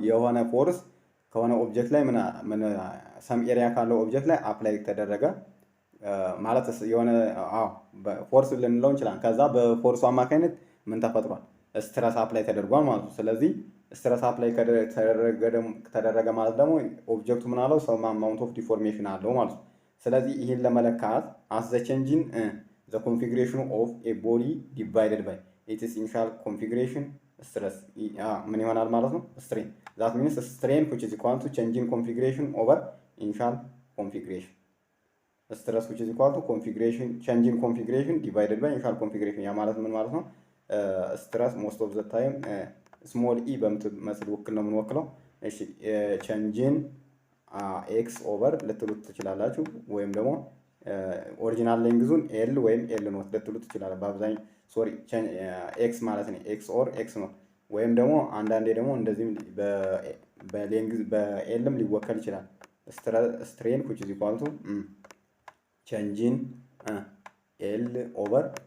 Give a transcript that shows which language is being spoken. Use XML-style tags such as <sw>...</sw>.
<am>የሆነ ፎርስ ከሆነ ኦብጀክት ላይ ምን ሰም ኤሪያ ካለው ኦብጀክት ላይ አፕላይ ተደረገ ማለት የሆነ ፎርስ ልንለው እንችላለን። ከዛ በፎርሱ አማካኝነት ምን ተፈጥሯል? ስትረስ አፕላይ ተደርጓል ማለት ነው። ስለዚህ ስትረስ አፕላይ ተደረገ ማለት ደግሞ ኦብጀክቱ ምን አለው? ሰም አማውንት ኦፍ ዲፎርሜሽን አለው ማለት ነው። ስለዚህ ይህን ለመለካት</am> <en>as the change in the configuration of a body divided by its initial configuration stress</en> <am>ምን ይሆናል ማለት ነው?</am> <en>strain. That means strain which is equal to change in configuration over initial configuration. Stress which is equal to configuration change in configuration divided by initial configuration።</en> <am>ያ ማለት ምን ማለት ነው? ስትረስ</am> <en>most of the time</en> <am>ስሞል ኢ በምትመስል ውክል ነው የምንወክለው። እሺ ቼንጅን ኤክስ ኦቨር ልትሉት ትችላላችሁ፣ ወይም ደግሞ ኦሪጂናል ሌንግዙን ኤል ወይም ኤል ኖት ልትሉት ትችላላችሁ። በአብዛኛው ሶሪ ኤክስ ማለት ነው ኤክስ ኦር ኤክስ ኖት፣ ወይም ደግሞ አንዳንዴ ደግሞ እንደዚህም በሌንግዝ በኤልም ሊወከል ይችላል። ስትሬን</am> <en>which is equal to</en> <am>ቼንጅን ኤል ኦቨር</am>